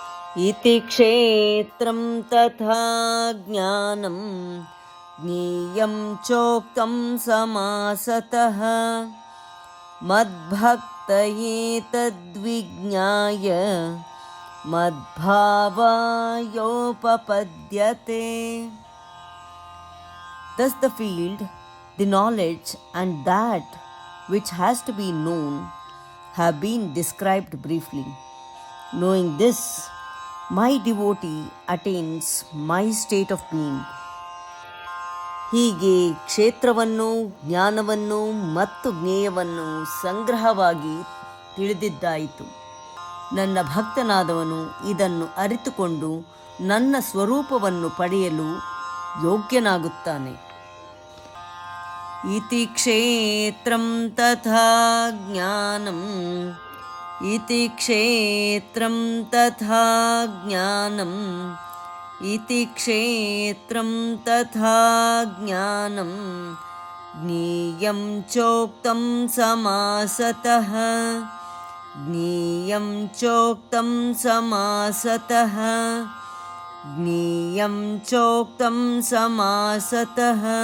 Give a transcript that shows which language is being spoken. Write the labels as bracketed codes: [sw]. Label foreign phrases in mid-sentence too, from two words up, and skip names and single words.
[sa] इति क्षेत्रं तथा ज्ञानं ज्ञेयं चोक्तं समासतः मद्भक्तये तद्विज्ञाय मद्भावायोपपद्यते. [en] Thus the field, the knowledge, and that which has to be known have been described briefly. Knowing this, my devotee attains my state of being. [kn] ಹೀಗೆ ಕ್ಷೇತ್ರವನ್ನು, ಜ್ಞಾನವನ್ನು ಮತ್ತು ಜ್ಞೇಯವನ್ನು ಸಂಗ್ರಹವಾಗಿ ತಿಳಿದಿದ್ದಾಯಿತು. ನನ್ನ ಭಕ್ತನಾದವನು ಇದನ್ನು ಅರಿತುಕೊಂಡು ನನ್ನ ಸ್ವರೂಪವನ್ನು ಪಡೆಯಲು ಯೋಗ್ಯನಾಗುತ್ತಾನೆ. [sa] ಇತಿ ಕ್ಷೇತ್ರಂ ತಥಾ ಜ್ಞಾನಂ ಇತಿ ಕ್ಷೇತ್ರಂ ತಥಾ ಜ್ಞಾನಂ ಇತಿ ಕ್ಷೇತ್ರಂ ತಥಾ ಜ್ಞಾನಂ ಜ್ಞೇಯಂ ಚೋಕ್ತಂ ಸಮಾಸತಃ ಜ್ಞೇಯಂ ಚೋಕ್ತಂ ಸಮಾಸತಃ ಜ್ಞೇಯಂ ಚೋಕ್ತಂ ಸಮಾಸತಃ.